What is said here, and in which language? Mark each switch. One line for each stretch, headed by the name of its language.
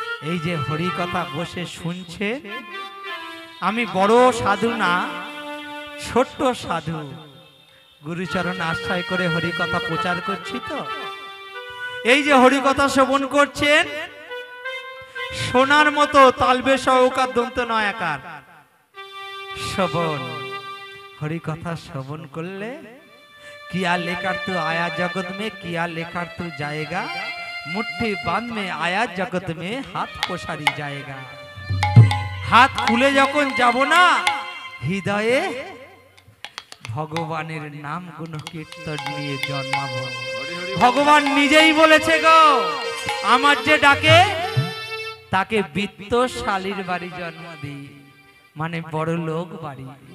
Bangla: এই যে হরি কথা বসে শুনছে, আমি বড় সাধু না, ছোট্ট সাধু, গুরুচরণ আশ্রয় করে হরি কথা প্রচার করছি। তো এই যে হরি কথা শ্রবণ করছেন, সোনার মতো তালবে সহকার দন্ত নয় আকার শ্রবণ। হরি কথা শ্রবণ করলে
Hindi: किया लेकर तू आया जगत में, किया लेकर तू जाएगा, मुट्ठी बांध में आया जगत में, हाथ पसारी जाएगा। हाथ खुले
Bangla: যখন যাব না, হৃদয়ে ভগবানের নাম গুণ কীর্তন নিয়ে জন্মাবো। ভগবান নিজেই বলেছে গো, আমার যে ডাকে তাকে বিত্তশালীর বাড়ি জন্ম দিই, মানে বড় লোক বাড়ি।